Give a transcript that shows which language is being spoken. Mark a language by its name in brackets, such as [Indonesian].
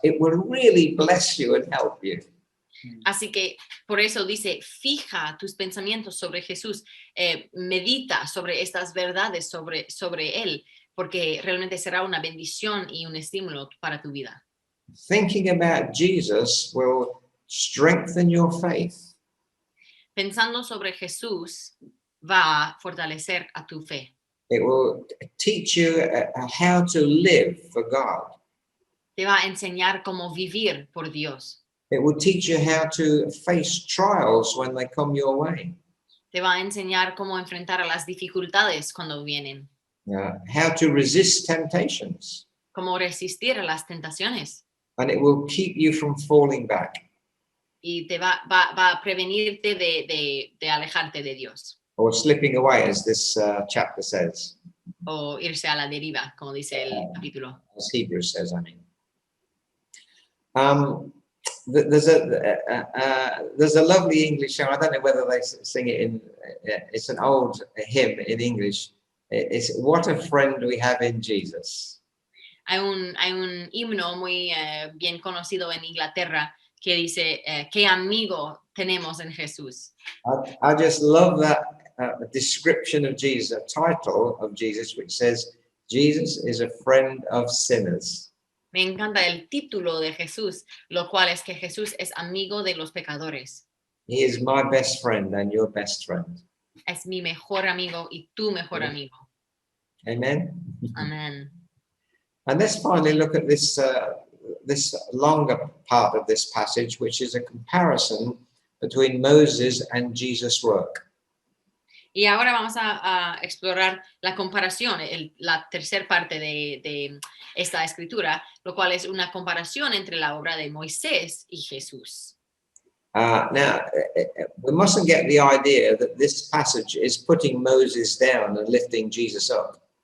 [English] It will really bless you and help you. [Spanish] Así que por eso dice, fija tus pensamientos sobre Jesús, medita sobre estas verdades sobre él, porque realmente será una bendición y un estímulo para tu vida. [English] Thinking about Jesus will strengthen your faith. [Spanish] Pensando sobre Jesús va a fortalecer a tu fe. [English] It will teach you how to live for God. [Spanish] Te va a enseñar cómo vivir por Dios. [English] It will teach you how to face trials when they come your way. [Spanish] Te va a enseñar cómo enfrentar a las dificultades cuando vienen. [English] How to resist temptations. [Spanish] Cómo resistir a las tentaciones. [English] And it will keep you from falling back. [Spanish] Y te va a prevenirte de alejarte de Dios. [English] Or slipping away, as this chapter says. [Spanish] O irse a la deriva, como dice el capítulo. [English] As Hebrews says, I mean. There's a lovely English song. I don't know whether they sing it in. It's an old hymn in English. It's "What a Friend We Have in Jesus." Hay un himno muy bien conocido en Inglaterra que dice qué amigo tenemos en Jesús. I just love that description of Jesus, a title of Jesus, which says, "Jesus is a friend of sinners." Me encanta el título de Jesús, lo cual es que Jesús es amigo de los pecadores. He is my best friend and your best friend. Es mi mejor amigo y tu mejor amigo. Amen. Amen. And let's finally look at this longer part of this passage, which is a comparison between Moses and Jesus' work. Y ahora vamos a explorar la comparación, la tercera parte de esta escritura, lo cual es una comparación entre la obra de Moisés y Jesús. We mustn't get the idea that this passage is putting Moses down and lifting Jesus up.